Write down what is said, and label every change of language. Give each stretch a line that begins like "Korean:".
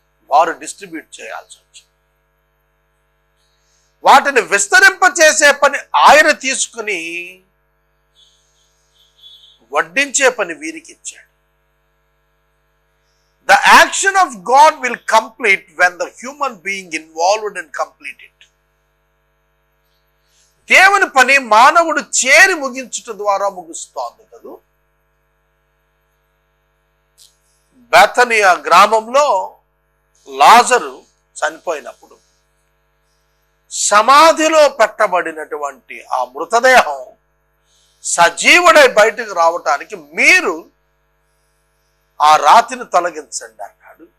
Telugu: వారు డిస్ట్రిబ్యూట్ చేయాల్సి వచ్చింది. వాటిని విస్తరింప చేసే పని ఆయన తీసుకుని వడ్డించే పని వీరికి ఇచ్చాడు.
English: The action of God will complete when the human being involved and complete it.
Telugu: దేవుని పని మానవుడు చేరి ముగించుట ద్వారా ముగుస్తోంది కదూ. బెతనియా గ్రామంలో లాజరు చనిపోయినప్పుడు సమాధిలో పెట్టబడినటువంటి ఆ మృతదేహం సజీవుడై బయటకు రావటానికి మీరు ఆ రాతిని తొలగించండి అన్నాడు.